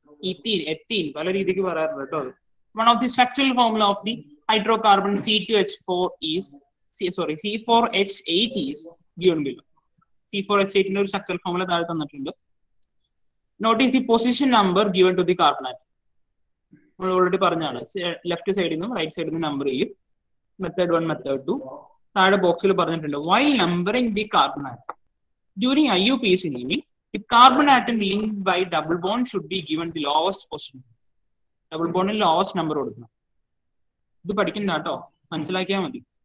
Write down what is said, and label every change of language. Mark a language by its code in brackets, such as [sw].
[ml] Ethene പല രീതിക്ക് പറയാറുണ്ട് കേട്ടോ. [en] One of the structural formula of the hydrocarbon C2H4 is C4H8 is given below. [ml] C4H8 ന്റെ ഒരു സ്ട്രക്ചറൽ ഫോർമുല താഴെ തന്നിട്ടുണ്ട്. [en] Notice the position number given to the carbon atom. [ml] നമ്മൾ ഓൾറെഡി പറഞ്ഞാണ്, ലെഫ്റ്റ് സൈഡിൽ നിന്നും റൈറ്റ് സൈഡിൽ നിന്നും നമ്പർ ചെയ്യും. മെത്തേഡ് 1 മെത്തേഡ് 2 താഴെ ബോക്സിൽ പറഞ്ഞിട്ടുണ്ട്. [en] While numbering the carbon atom during IUPAC naming, the carbon atom linked by double bond should be given the lowest position. [ml] Double ബോണ്ടിൽ lowest number കൊടുക്കണം. ഇത് പഠിക്കണ്ട കേട്ടോ, മനസ്സിലാക്കിയാൽ മതി.